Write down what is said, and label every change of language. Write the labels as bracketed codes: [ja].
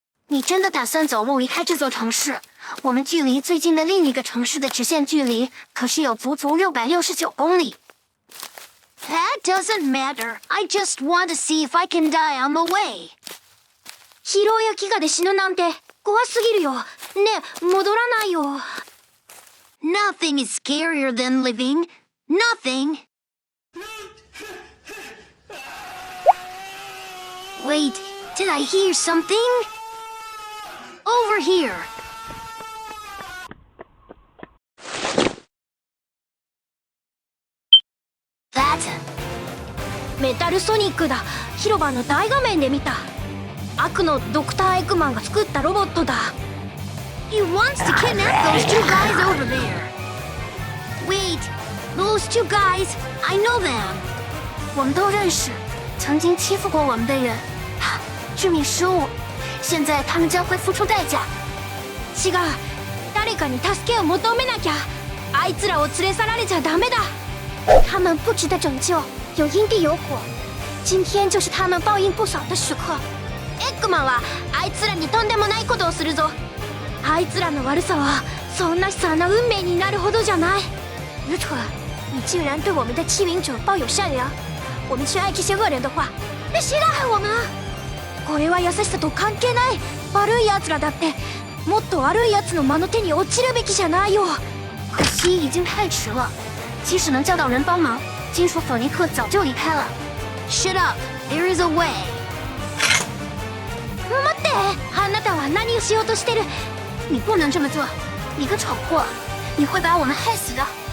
[zh] 你真的打算走路离开这座城市？我们距离最近的另一个城市的直线距离可是有足足669公里。 [en] That doesn't matter. I just want to see if I can die on the way. [ja] 疲労や飢餓で死ぬなんて怖すぎるよ。ねえ、戻らないよ。 [en] Nothing is scarier than living. Nothing. Wait, did I hear something? Over here. That. [ja] メタルソニックだ。広場の大画面で見た。悪のドクター・エクマンが作ったロボットだ。 [en] He wants to kidnap those two guys over there. Wait, those two guys, I know them. [zh] 我们都认识，曾经欺负过我们的人。哈，致命失误。现在他们将会付出代价。 [ja] 違う。誰かに助けを求めなきゃ。あいつらを連れ去られちゃダメだ。 [zh] 他们不值得拯救，有因必有果。今天就是他们报应不爽的时刻。 [ja] エッグマンはあいつらにとんでもないことをするぞ。あいつらの悪さはそんな悲惨な運命になるほどじゃない。 [zh] 愚蠢！你竟然对我们的欺凌者抱有善良！我们去爱这些恶人的话，那谁来害我们啊？ [ja] これは優しさと関係ない。悪い奴らだってもっと悪い奴の魔の手に落ちるべきじゃないよ。 [zh] 可惜已经太迟了，即使能叫到人帮忙，金属索尼克早就离开了。 [en] Shut up! There is a way. [ja] 待って、あなたは何をしようとしてる？ [zh] 你不能这么做，你个丑货，你会把我们害死的。